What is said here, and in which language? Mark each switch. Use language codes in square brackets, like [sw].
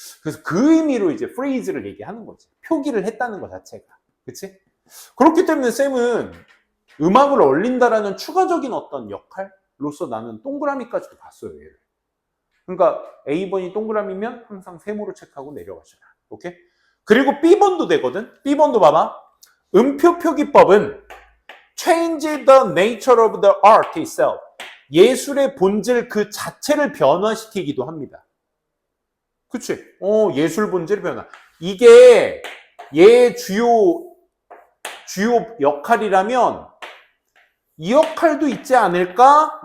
[ko] 그래서 그 의미로 이제 프레이즈를 얘기하는 거지. 표기를 했다는 것 자체가. 그치? 그렇기 때문에 쌤은 음악을 얼린다라는 추가적인 어떤 역할로서 나는 동그라미까지도 봤어요, 얘를. 그러니까 A번이 동그라미면 항상 세모로 체크하고 내려가셔라. 오케이? 그리고 B번도 되거든? B번도 봐봐. 음표 표기법은 [en] change the nature of the art itself. [ko] 예술의 본질 그 자체를 변화시키기도 합니다. 그치? 예술 본질 변화. 이게 얘의 주요 역할이라면 이 역할도 있지 않을까?